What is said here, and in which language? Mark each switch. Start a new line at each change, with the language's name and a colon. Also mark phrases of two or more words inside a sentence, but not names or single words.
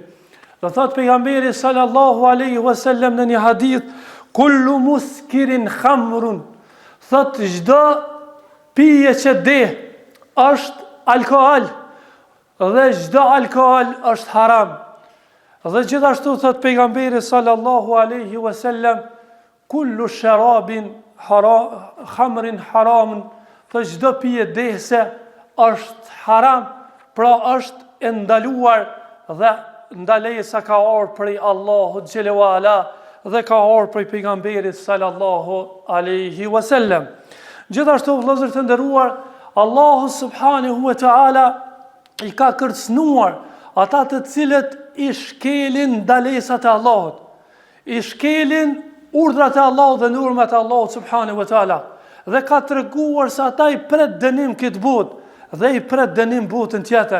Albanian: Dhe thot pejgamberi
Arabic: صلى الله عليه وسلم
Albanian: në një hadith,
Arabic: كل مسكر خمر,
Albanian: thot çdo pije që deh është alkool dhe çdo alkool është haram. Dhe gjithashtu thot pejgamberi
Arabic: صلى الله عليه وسلم, كل شراب خمر حرام,
Albanian: thot çdo pije dehse është haram, pra është e ndaluar dhe ndalesa ka ardhur prej Allahut xhelalu ala dhe ka ardhur prej pejgamberit
Arabic: صلى الله عليه وسلم.
Albanian: Gjithashtu vëllezër të nderuar, Allahu
Arabic: سبحانه وتعالى
Albanian: i ka kërcënuar ata të cilët i shkelin ndalesat e Allahut, i shkelin urdhrat e Allahut dhe normat e Allahut
Arabic: سبحانه وتعالى,
Albanian: dhe ka treguar se ata i pret dënim këtë botë dhe i pret dënim botën tjetër.